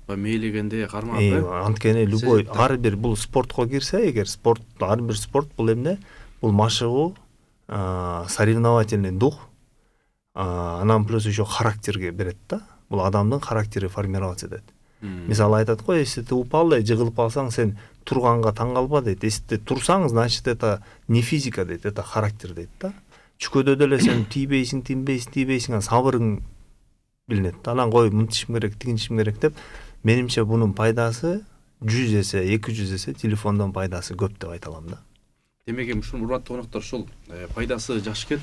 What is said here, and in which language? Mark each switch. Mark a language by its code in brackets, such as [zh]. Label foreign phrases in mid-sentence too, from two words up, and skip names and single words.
[ky] Мейлегенде кармап, анткени любой ар бир бул спортко кирсе, эгер спорт, ар бир спорт бул эмне? Бул машыгуу, [ru] соревновательный дух, [ky] анан [ru] плюс еще [ky] характерге берет да. Бул адамдын характери формироваться этет. Мисалы айтат го, [ru] если ты упал [ky] да жыгылып калсаң, сен турганга таң калба дейт. [ru] Если ты турсаң, значит это не физика дейт, это характер [ky] дейт да. Чүкөдө деле сен тийбейсиң, сабырың билинет. Анан кой мынтишим керек, тигинтишим керек деп, менимче бунун пайдасы 100 эсе, 200 эсе телефондон пайдасы көп деп айта алам да. Демек, ушул урматтуу коноктор, ушул пайдасы жакшы экен.